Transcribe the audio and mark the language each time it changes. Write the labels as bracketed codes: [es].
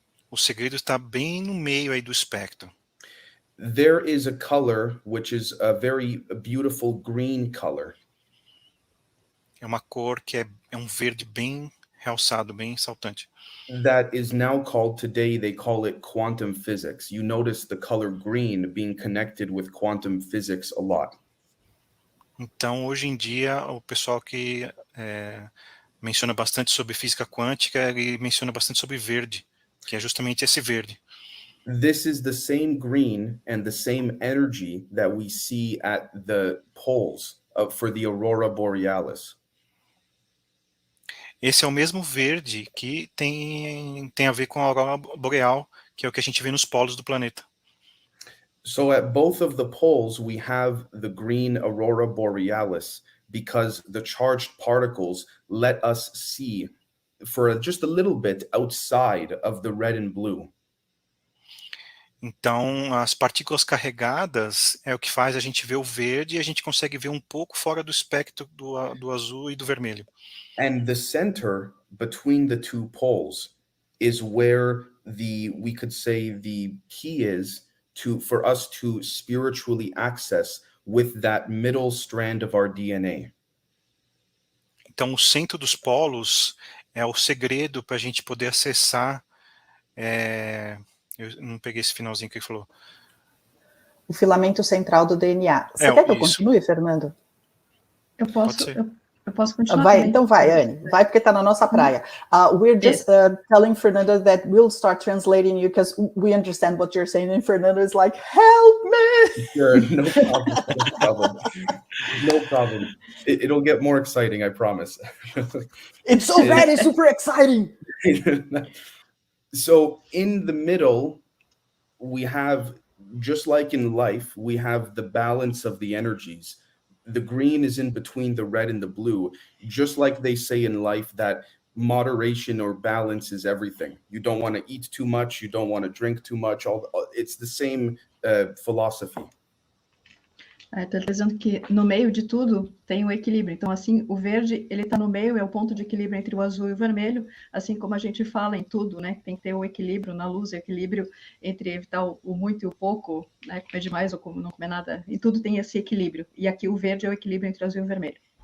[pt] O segredo está bem no meio aí do espectro. [en] There is a color which is a very beautiful green color. [pt] É uma cor que é um verde bem realçado, bem saltante. [en] That is now called, today they call it quantum physics. You notice the color green being connected with quantum physics a lot. [pt] Então, hoje em dia, o pessoal que menciona bastante sobre física quântica, ele menciona bastante sobre verde, que é justamente esse verde. [en] This is the same green and the same energy that we see at the poles for the aurora borealis. [pt] Esse é o mesmo verde que tem a ver com a aurora boreal, que é o que a gente vê nos polos do planeta. [en] So at both of the poles, we have the green aurora borealis because the charged particles let us see for just a little bit outside of the red and blue. [pt] Então, as partículas carregadas é o que faz a gente ver o verde, e a gente consegue ver um pouco fora do espectro do azul e do vermelho. [en] And the center between the two poles is where we could say the key is for us to spiritually access with that middle strand of our DNA. [pt] Então, o centro dos polos é o segredo para a gente poder acessar. Eu não peguei esse finalzinho que ele falou. O filamento central do DNA. Você quer que eu continue, Fernando? Eu posso continuar. Vai, então vai, Anne. Vai, porque está na nossa praia. [en] We're just telling Fernando that we'll start translating you because we understand what you're saying, and Fernando is like, help me! Sure, no problem. No problem. No problem. It'll get more exciting, I promise. It's already super exciting! So in the middle, we have, just like in life, we have the balance of the energies. The green is in between the red and the blue, just like they say in life that moderation or balance is everything. You don't want to eat too much, you don't want to drink too much. It's the same philosophy. [pt] Está dizendo que no meio de tudo tem um equilíbrio. Então, assim, o verde, ele está no meio, é o ponto de equilíbrio entre o azul e o vermelho, assim como a gente fala em tudo, né? Tem que ter o equilíbrio na luz, o equilíbrio entre evitar o muito e o pouco, né? Comer demais ou não comer nada. Em tudo tem esse equilíbrio. E aqui o verde é o equilíbrio entre o azul e o vermelho.